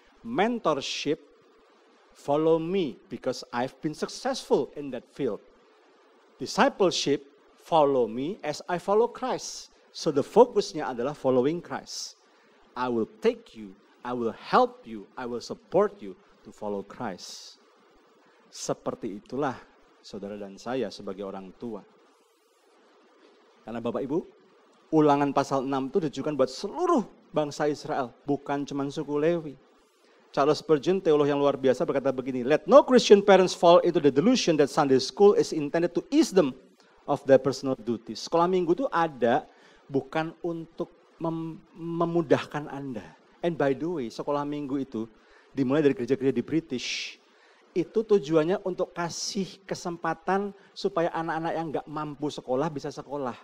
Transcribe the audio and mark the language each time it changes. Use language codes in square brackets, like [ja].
[en] Mentorship, follow me because I've been successful in that field. Discipleship, follow me as I follow Christ. So the [id] fokusnya adalah [en] following Christ. I will take you, I will help you, I will support you to follow Christ. [id] Seperti itulah saudara dan saya sebagai orang tua. Karena Bapak Ibu, Ulangan pasal 6 itu ditujukan buat seluruh bangsa Israel, bukan cuma suku Lewi. [en] Charles Spurgeon, [id] teolog yang luar biasa, berkata begini, [en] "Let no Christian parents fall into the delusion that Sunday school is intended to ease them of their personal duties." [id] Sekolah minggu itu ada bukan untuk memudahkan Anda. [en] And by the way, [id] sekolah minggu itu dimulai dari gereja-gereja di British. Itu tujuannya untuk kasih kesempatan supaya anak-anak yang gak mampu sekolah bisa sekolah.